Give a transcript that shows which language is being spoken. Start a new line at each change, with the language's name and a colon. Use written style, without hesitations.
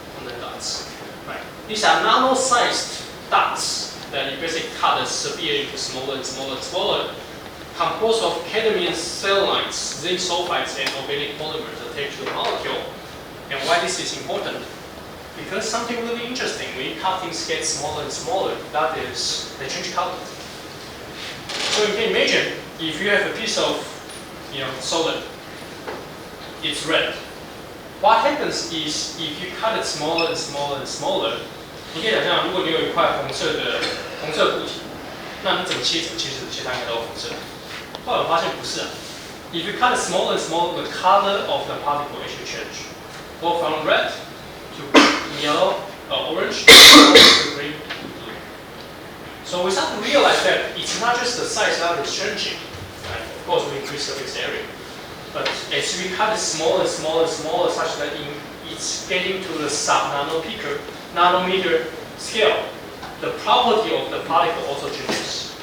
English: Quantum dots, right? These are nano-sized dots that you basically cut a severe into smaller and smaller and smaller, composed of cadmium selenide, zinc sulfides, and organic polymers attached to the molecule. And why this is important? Because something really interesting, when you cut things get smaller and smaller, that is, they change color. So you can imagine, if you have a piece of, solid, it's red. What happens is, if you cut it smaller and smaller and smaller,
Chinese: 你可以想象，如果你有一块红色固体，那你整个切它应该都红色。后来我发现不是啊。
English: If you cut it smaller and smaller, the color of the particle actually change, go from red to yellow, orange, to green, to blue. So we start to realize that it's not just the size that is changing. Right? Of course, we increase surface area, but as we cut it smaller and smaller and smaller, such that it's getting to the nanometer scale, the property of the particle also changes.